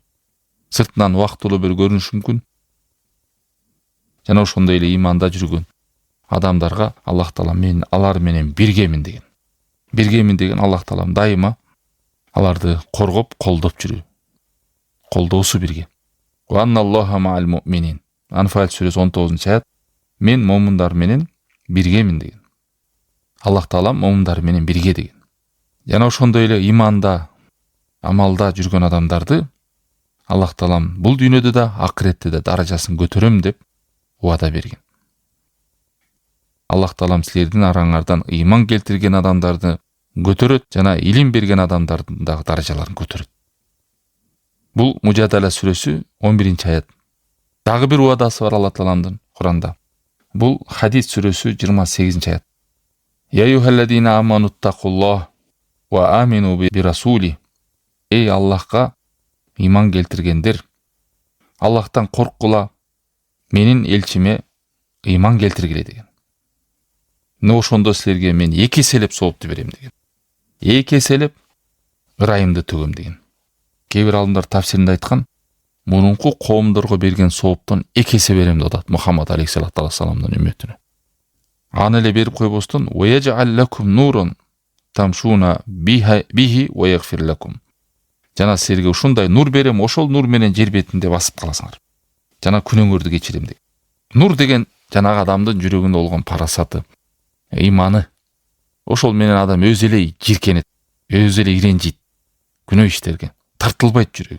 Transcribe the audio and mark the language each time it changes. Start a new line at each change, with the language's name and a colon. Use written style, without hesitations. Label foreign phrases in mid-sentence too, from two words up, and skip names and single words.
Kyrgyz: Сыртынан убактылуу бир көрүнүшү мүмкүн. Жана ошондой эле иманда жүргөн адамдарга Аллах Таалам мен алар менен биргемин деген. Биргемин деген Аллах Таалам дайыма аларды коргоп, колдоп жүрүү. Колдоосу бирге.
Arabic: وأن الله مع المؤمنين.
Kyrgyz: Анфал сүрөсү 19-чы аят. Мен момундар менен биргемин деген. Аллах Таалам момундар менен бирге деген. Жана ошондой эле иманда, амалда жүргөн адамдарды Аллах Таалам бул дүйнөдө да, акыретте да даражасын көтөрөм деп убада берген. Аллах Таалам силердин араңардан ыйман келтирген адамдарды көтөрөт жана илим берген адамдардын дагы даражаларын көтөрөт. Бул Мужадала сүрөсү 11-аят. Дагы бир убадасы бар Алла Тааланын Куранда. Бул Хадис сүрөсү 28-аят.
Arabic: يا أيها الذين آمنوا اتقوا الله وآمنوا برسوله.
Kyrgyz: Эй Аллахка ыйман келтиргендер, Аллахтан корккула, менин элчиме ыйман келтиргиле деген. Ошондо силерге мен эки эселеп соопту берем деген. Эки эселеп ырайымды төгөм деген. Кээ бир алымдар тафсиринде айткан, мурунку коомдорго берген сооптон эки эсе берем деп атат Мухаммад
Arabic: عليه الصلاة والسلام
Kyrgyz: үммөтүнө. Аны эле берип койбостон,
Arabic: "ويجعل لكم نورا تمشون به ويغفر لكم."
Kyrgyz: Жана силерге ушундай нур берем, ошол нур менен жер бетинде басып каласыңар. Жана күнөөңөрдү кечирем деген. Нур деген жанагы адамдын жүрөгүндө болгон парасаты, ыйманы. Ошол менен адам өзү эле жиркенет, өзү эле иренжийт, күнөө иштерге тартылбайт жүрөгү.